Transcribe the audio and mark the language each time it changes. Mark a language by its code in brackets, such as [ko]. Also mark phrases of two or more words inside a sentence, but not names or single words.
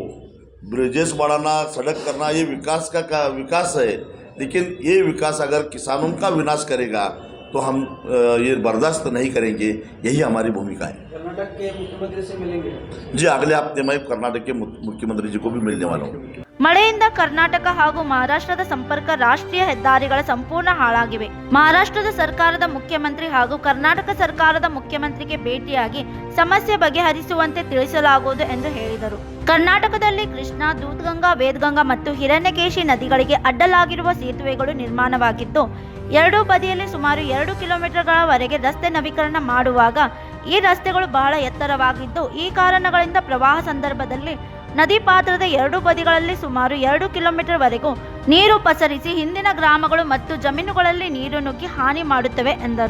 [hi] ब्रिजेस बढ़ाना, सड़क करना, ये विकास है, लेकिन ये विकास अगर किसानों का विनाश करेगा तो हम ये बर्दाश्त नहीं करेंगे। यही हमारी भूमिका है। कर्नाटक के मुख्यमंत्री से मिलेंगे जी, अगले हफ्ते मैं कर्नाटक के मुख्यमंत्री जी को भी मिलने वाला हूँ। [kn] ಮಳೆಯಿಂದ ಕರ್ನಾಟಕ ಹಾಗೂ ಮಹಾರಾಷ್ಟ್ರದ ಸಂಪರ್ಕ ರಾಷ್ಟ್ರೀಯ ಹೆದ್ದಾರಿಗಳ ಸಂಪೂರ್ಣ ಹಾಳಾಗಿವೆ. ಮಹಾರಾಷ್ಟ್ರದ ಸರ್ಕಾರದ ಮುಖ್ಯಮಂತ್ರಿ ಹಾಗೂ ಕರ್ನಾಟಕ ಸರ್ಕಾರದ ಮುಖ್ಯಮಂತ್ರಿಗೆ ಭೇಟಿಯಾಗಿ ಸಮಸ್ಯೆ ಬಗೆಹರಿಸುವಂತೆ ತಿಳಿಸಲಾಗುವುದು ಎಂದು ಹೇಳಿದರು. ಕರ್ನಾಟಕದಲ್ಲಿ ಕೃಷ್ಣಾ, ದೂದ್ಗಂಗಾ, ವೇದಗಂಗಾ ಮತ್ತು ಹಿರಣ್ಯಕೇಶಿ ನದಿಗಳಿಗೆ ಅಡ್ಡಲಾಗಿರುವ ಸೇತುವೆಗಳು ನಿರ್ಮಾಣವಾಗಿದ್ದು, ಎರಡೂ ಬದಿಯಲ್ಲಿ ಸುಮಾರು 2 ಕಿಲೋಮೀಟರ್ಗಳವರೆಗೆ ರಸ್ತೆ ನವೀಕರಣ ಮಾಡುವಾಗ ಈ ರಸ್ತೆಗಳು ಬಹಳ ಎತ್ತರವಾಗಿದ್ದು, ಈ ಕಾರಣಗಳಿಂದ ಪ್ರವಾಹ ಸಂದರ್ಭದಲ್ಲಿ ನದಿ ಪಾತ್ರದ ಎರಡೂ ಬದಿಗಳಲ್ಲಿ ಸುಮಾರು 2 ಕಿಲೋಮೀಟರ್ವರೆಗೂ ನೀರು ಪಸರಿಸಿ ಹಿಂದಿನ ಗ್ರಾಮಗಳು ಮತ್ತು ಜಮೀನುಗಳಲ್ಲಿ ನೀರು ನುಗ್ಗಿ ಹಾನಿ ಮಾಡುತ್ತವೆ ಎಂದರು.